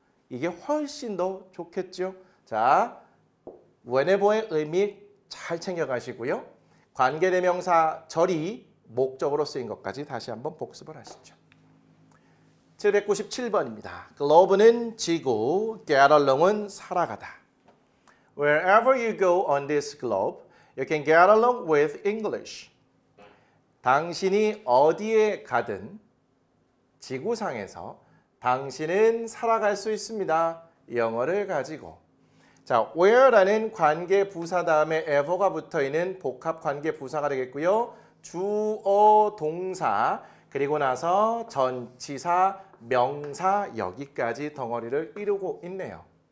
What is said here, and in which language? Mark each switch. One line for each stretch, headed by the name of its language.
Korean: 이게 훨씬 더 좋겠죠? 자, whenever의 의미 잘 챙겨가시고요. 관계대명사 절이 목적으로 쓰인 것까지 다시 한번 복습을 하시죠. 797번입니다. globe는 지구, get along은 살아가다.
English: Wherever you go on this globe, you can get along with English.
Korean: 당신이 어디에 가든 지구상에서 당신은 살아갈 수 있습니다. 영어를 가지고. 자, where라는 관계 부사 다음에 ever가 붙어있는 복합 관계 부사가 되겠고요. 주어, 동사, 그리고 나서 전치사, 명사 여기까지 덩어리를 이루고 있네요.